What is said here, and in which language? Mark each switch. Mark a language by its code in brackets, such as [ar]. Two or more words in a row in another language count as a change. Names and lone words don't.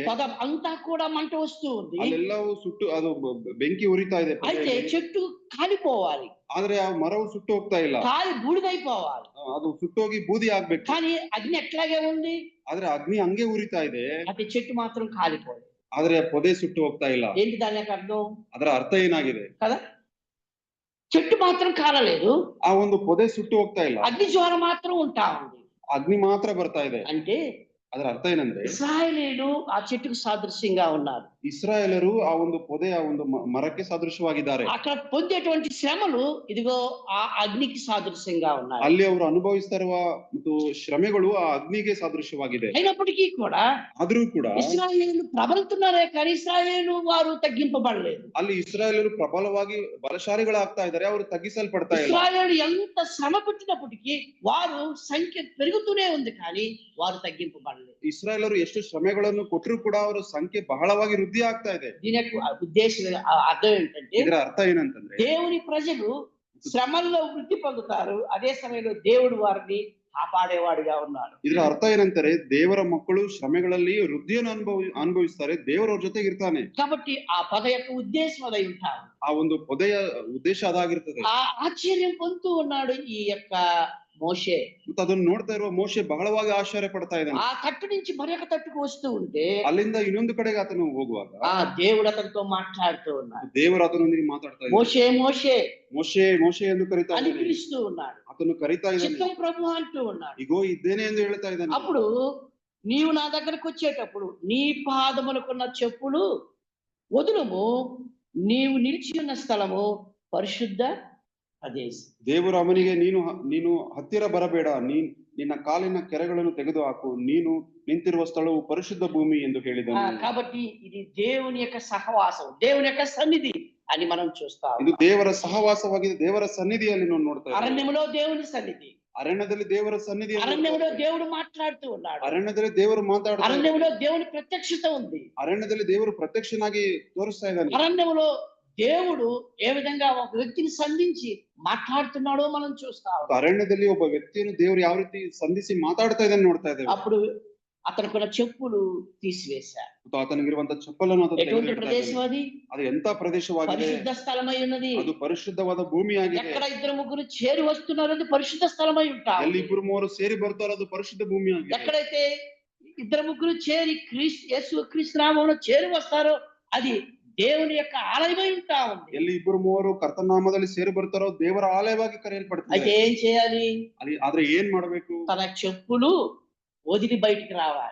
[te] పదం అంతా కూడా మంట వస్తూ ఉంది. [kn] ಅಲ್ಲೆಲ್ಲವೂ ಸುಟ್ಟು ಅದು ಬೆಂಕಿ ಉರಿತಾ ಇದೆ. [te] అయితే చెట్టు కాలిపోవాలి, [kn] ಆದ್ರೆ ಆ ಮರವು ಸುಟ್ಟು ಹೋಗ್ತಾ ಇಲ್ಲ, [te] కాలి బూడిదైపోవాలి. [kn] ಅದು ಸುಟ್ಟೋಗಿ ಬೂದಿ ಆಗ್ಬೇಕು. [te] కానీ అగ్ని ఎట్లాగే ఉంది, [kn] ಆದ್ರೆ ಅಗ್ನಿ ಹಂಗೆ ಉರಿತಾ ಇದೆ, [te] అది చెట్టు మాత్రం కాలిపోలేదు. [kn] ಆದ್ರೆ ಪೊದೆ ಸುಟ್ಟು ಹೋಗ್ತಾ ಇಲ್ಲ. [te] ఏంటి దాని యొక్క అర్థం [kn] ಅದರ ಅರ್ಥ ಏನಾಗಿದೆ? [te] కదా, చెట్టు మాత్రం కాలలేదు, [kn] ಆ ಒಂದು ಪೊದೆ ಸುಟ್ಟು ಹೋಗ್ತಾ ಇಲ್ಲ, [te] అగ్ని జ్వాల మాత్రం ఉంటా ఉంది. [kn] ಅಗ್ನಿ ಮಾತ್ರ ಬರ್ತಾ ಇದೆ. [te] అంటే [kn] ಅದರ ಅರ್ಥ ಏನಂದ್ರೆ [te] ఇశ్రాయేలీయులు ఆ చెట్టుకు సాదృశ్యంగా ఉన్నారు. [kn] ಇಸ್ರಾಯೇಲರು ಆ ಒಂದು ಪೊದೆ ಆ ಒಂದು ಮರಕ್ಕೆ ಸದೃಶವಾಗಿದ್ದಾರೆ. [te] అక్కడ పొందేటువంటి శ్రమలు ఇదిగో ఆ అగ్నికి సాదృశ్యంగా ఉన్నాయి. [kn] ಅಲ್ಲಿ ಅವರು ಅನುಭವಿಸ್ತಾ ಇರುವ ಮತ್ತು ಶ್ರಮೆಗಳು ಆ ಅಗ್ನಿಗೆ ಸಾದೃಶ್ಯವಾಗಿದೆ. [te] అయినప్పటికీ కూడా [kn] ಆದ್ರೂ ಕೂಡ [te] ఇశ్రాయేలీయులు ప్రబలుతున్నారే కానీ ఇశ్రాయేలు వారు తగ్గింపబడలేదు. [kn] ಅಲ್ಲಿ ಇಸ್ರಾಯೇಲರು ಪ್ರಬಲವಾಗಿ ಬಲಶಾಲಿಗಳಾಗ್ತಾ ಇದ್ದಾರೆ, ಅವರು ತಗ್ಗಿಸಲ್ಪಡ್ತಾ ಇಲ್ಲ. [te] ఇశ్రాయేలు ఎంత శ్రమ పెట్టినప్పటికీ వారు సంఖ్య పెరుగుతూనే ఉంది కానీ వారు తగ్గింపబడలేదు. [kn] ಇಸ್ರಾಯೇಲರು ಎಷ್ಟು ಶ್ರಮೆಗಳನ್ನು ಕೊಟ್ಟರು ಕೂಡ ಅವರ ಸಂಖ್ಯೆ ಬಹಳವಾಗಿ ವೃದ್ಧಿ ಆಗ್ತಾ ಇದೆ. [te] దీని యొక్క ఉద్దేశం అర్థం ఏంటంటే [kn] ಇದರ ಅರ್ಥ ಏನಂತಂದ್ರೆ [te] దేవుని ప్రజలు శ్రమల్లో వృద్ధి పొందుతారు, అదే సమయంలో దేవుడు వారిని కాపాడేవాడిగా ఉన్నాడు. [kn] ಇದರ ಅರ್ಥ ಏನಂತಾರೆ, ದೇವರ ಮಕ್ಕಳು ಶ್ರಮೆಗಳಲ್ಲಿ ವೃದ್ಧಿಯನ್ನು ಅನುಭವಿಸ್ತಾರೆ, ದೇವರವ್ರ ಜೊತೆಗೆ ಇರ್ತಾನೆ. [te] కాబట్టి ఆ పద యొక్క ఉద్దేశం అదై ఉంటారు. [kn] ಆ ಒಂದು ಪೊದೆಯ ಉದ್ದೇಶ ಅದಾಗಿರ್ತದೆ. [te] ఆ ఆశ్చర్యం పొందుతూ ఉన్నాడు ఈ యొక్క మోషే. [kn] ಮತ್ತು ಅದನ್ನು ನೋಡ್ತಾ ಇರುವ ಮೋಶೆ ಬಹಳವಾಗಿ ಆಶ್ಚರ್ಯ ಪಡ್ತಾ ಇದ್ದಾನೆ. [te] ఆ తట్టు నుంచి మరొక తట్టుకు వస్తూ ఉంటే [kn] ಅಲ್ಲಿಂದ ಇನ್ನೊಂದು ಕಡೆಗೆ ಆತನು ಹೋಗುವಾಗ [te] ఆ దేవుడు అతనితో మాట్లాడుతూ ఉన్నాడు. [kn] ದೇವರು ಆತನೊಂದಿಗೆ ಮಾತಾಡ್ತಾ ಇದ್ದಾನೆ. [te] మోషే మోషే [kn] ಮೋಶೆ ಮೋಶೆ ಎಂದು ಕರೀತಾ [te] అని [kn] ಇದ್ದಾನೆ. [te] పిలుస్తూ ఉన్నాడు. [kn] ಆತನು ಕರೀತಾ ಇದ್ದಾನೆ. [te] చిత్తం ప్రభు అంటూ ఉన్నాడు. [kn] ಇಗೋ ಇದ್ದೇನೆ ಎಂದು ಹೇಳ್ತಾ ಇದ್ದಾನೆ. [te] అప్పుడు నీవు నా దగ్గరకు వచ్చేటప్పుడు నీ పాదములకున్న చెప్పులు వదులుము, నీవు నిలిచి ఉన్న స్థలము పరిశుద్ధ ప్రదేశం. [kn] ದೇವರು ಅವನಿಗೆ ನೀನು ಹತ್ತಿರ ಬರಬೇಡ, ನಿನ್ನ ಕಾಲಿನ ಕೆರೆಗಳನ್ನು ತೆಗೆದುಹಾಕು, ನೀನು ನಿಂತಿರುವ ಸ್ಥಳವು ಪರಿಶುದ್ಧ ಭೂಮಿ ಎಂದು ಹೇಳಿದನು. [te] కాబట్టి ఇది దేవుని యొక్క సహవాసం, దేవుని యొక్క సన్నిధి అని మనం చూస్తాం. [kn] ಇದು ದೇವರ ಸಹವಾಸವಾಗಿದೆ, ದೇವರ ಸನ್ನಿಧಿಯಲ್ಲಿ ನಾವು ನೋಡ್ತಾ ಇದ್ದೇವೆ. [te] అరణ్యములో దేవుని సన్నిధి, [kn] ಅರಣ್ಯದಲ್ಲಿ ದೇವರ ಸನ್ನಿಧಿ [te] అరణ్యంలో దేవుడు మాట్లాడుతూ ఉన్నాడు. [kn] ಅರಣ್ಯದಲ್ಲಿ ದೇವರು ಮಾತಾಡ್ತಾ ಇದ್ದಾನೆ. [te] అరణ్యంలో దేవుని ప్రత్యక్షత ఉంది. [kn] ಅರಣ್ಯದಲ್ಲಿ ದೇವರು ಪ್ರತ್ಯಕ್ಷನಾಗಿ ತೋರಿಸ್ತಾ ಇದ್ದಾನೆ. [te] అరణ్యంలో దేవుడు ఏ విధంగా ఒక వ్యక్తిని సంధించి మాట్లాడుతున్నాడో మనం చూస్తాం. [kn] ಅರಣ್ಯದಲ್ಲಿ ಒಬ್ಬ ವ್ಯಕ್ತಿಯನ್ನು ದೇವರು ಯಾವ ರೀತಿ ಸಂಧಿಸಿ ಮಾತಾಡ್ತಾ ಇದ್ದಾನೆ ನೋಡ್ತಾ ಇದ್ದೇವೆ. [te] అప్పుడు అతనికున్న చెప్పులు తీసివేశారు. [kn] ಆತನಿಗಿರುವಂತ ಚಪ್ಪಲನ್ನು ಆತ [te] ఎటువంటి ప్రదేశం అది? [kn] ಅದು ಎಂತ ಪ್ರದೇಶವಾಗಿದೆ? [te] పరిశుద్ధ స్థలమై ఉన్నది. [kn] ಅದು ಪರಿಶುದ್ಧವಾದ ಭೂಮಿಯಾಗಿದೆ. [te] ఎక్కడ ఇద్దరు ముగ్గురు చేరి వస్తున్నారు అది పరిశుద్ధ స్థలమై ఉంటారు. [kn] ಎಲ್ಲಿ ಇಬ್ಬರು ಮೂವರು ಸೇರಿ ಬರ್ತಾರೋ ಅದು ಪರಿಶುದ್ಧ ಭೂಮಿಯಾಗಿದೆ. [te] ఎక్కడైతే ఇద్దరు ముగ్గురు చేరి యేసు క్రీస్తు నామములో చేరి వస్తారో అది దేవుని యొక్క ఆలయమై ఉంటా ఉంది. [kn] ಎಲ್ಲಿ ಇಬ್ಬರು ಮೂವರು ಕರ್ತನ ನಾಮದಲ್ಲಿ ಸೇರಿ ಬರ್ತಾರೋ ದೇವರ ಆಲಯವಾಗಿ ಕರೆಯಲ್ಪಡ್ತದೆ. [te] అయితే ఏం చేయాలి? [kn] ಆದ್ರೆ ಏನ್ ಮಾಡಬೇಕು? [te] తన చెప్పులు వదిలి బయటికి రావాలి.